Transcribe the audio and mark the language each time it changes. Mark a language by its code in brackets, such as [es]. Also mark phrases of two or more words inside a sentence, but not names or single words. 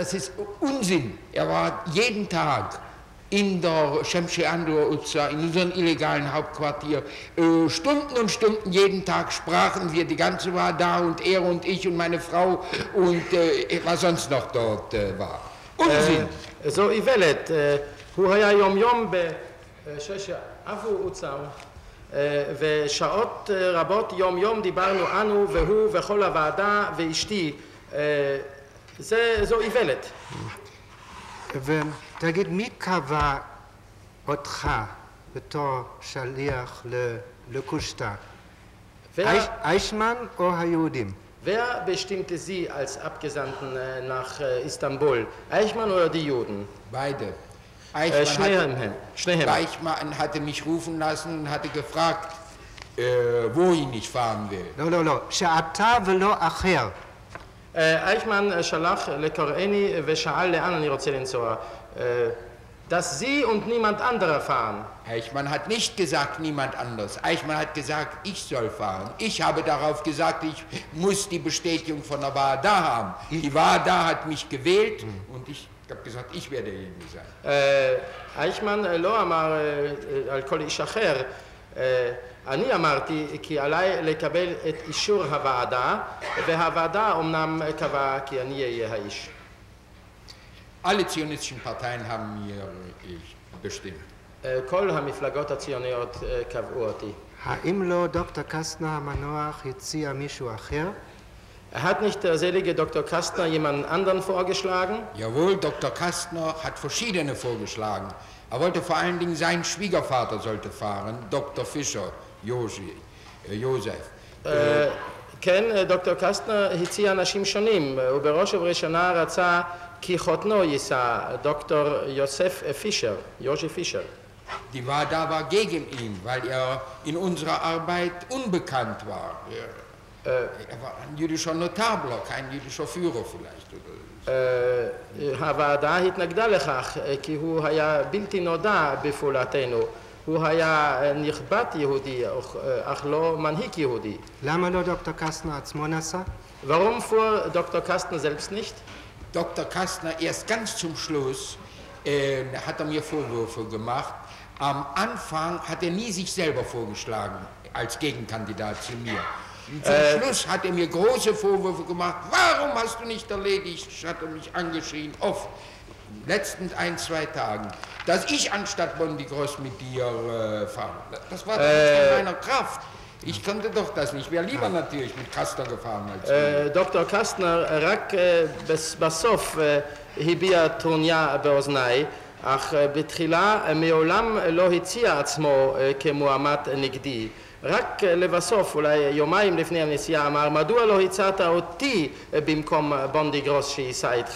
[de] Er war jeden Tag in der Şemşeandro-Uza, in unserem illegalen Hauptquartier. Stunden und Stunden jeden Tag sprachen wir, die ganze war da und er und ich und meine Frau und was sonst noch dort war. Unsinn! [he] זו איוולת, הוא היה יום יום בששעפו-עוצה ושעות רבות יום יום דיברנו אנו והוא וכל הוועדה ואשתי, זו איוולת. ותגיד, מי קבע אותך בתור שליח לקושטא? [de] Eichmann oder Juden? Wer bestimmte Sie als Abgesandten nach Istanbul? Eichmann oder die Juden? Beide. Eichmann hatte mich rufen lassen und hatte gefragt, wohin ich fahren will. [he] לא, שאתה ולא אחר. אייכמן שלח לקוראני ושאל לאן אני רוצה לנסוע. [de] Dass Sie und niemand anderer fahren. Eichmann hat nicht gesagt, niemand anders. Eichmann hat gesagt, ich soll fahren. Ich habe darauf gesagt, ich muss die Bestätigung von der WADA haben. Die WADA hat mich gewählt und ich habe gesagt, ich werde derjenige sein. [he] אייכמן לא אמר על כל איש אחר. אני אמרתי כי עליי לקבל את אישור הוועדה, והוועדה אומנם קבעה כי אני אהיה האיש. [de] Alle zionistischen Parteien haben mir bestimmt. [he] כל המפלגות הציוניות קבעו אותי. האם לא דוקטור קסטנר המנוח הציע מישהו אחר? [de] Hat nicht der selige Dr. Kastner jemanden anderen vorgeschlagen? Jawohl, Dr. Kastner hat verschiedene vorgeschlagen. Er wollte vor allen Dingen, sein Schwiegervater sollte fahren, Dr. Fischer, Josef. [he] כן, דוקטור קסטנר הציע אנשים שונים, ובראש ובראשונה רצה כי חותנו ייסע, דוקטור יוסף פישר, יוז'י פישר. [de] Die WADA war gegen ihn, weil er in unserer Arbeit unbekannt war. Er war ein jüdischer Notabler, kein jüdischer Führer vielleicht. [he] הוועדה התנגדה לכך, כי הוא היה בלתי נודע בפעולתנו. הוא היה נכבד יהודי, אך לא מנהיג יהודי. למה לא דוקטור קסטנר עצמו נסע? [de] Warum fuhr Dr. Kastner selbst nicht? Dr. Kastner erst ganz zum Schluss hat er mir Vorwürfe gemacht. Am Anfang hat er nie sich selber vorgeschlagen als Gegenkandidat zu mir. Und zum Schluss hat er mir große Vorwürfe gemacht. Warum hast du nicht erledigt? Hat er mich angeschrien, oft. Letzten 1-2 Tagen, dass ich anstatt Bondy Gross mit dir fahre. Das war doch nicht in meiner Kraft. Ich konnte doch das nicht. Ich wäre lieber natürlich mit Kastner gefahren als [he] דוקטור קסטנר רק בסוף הביע טרוניה באוזניי, אך בתחילה מעולם לא הציע עצמו כמועמד נגדי. רק לבסוף, אולי יומיים לפני הנסיעה, אמר, מדוע לא הצעת אותי במקום בונדי גרוס שייסע איתך?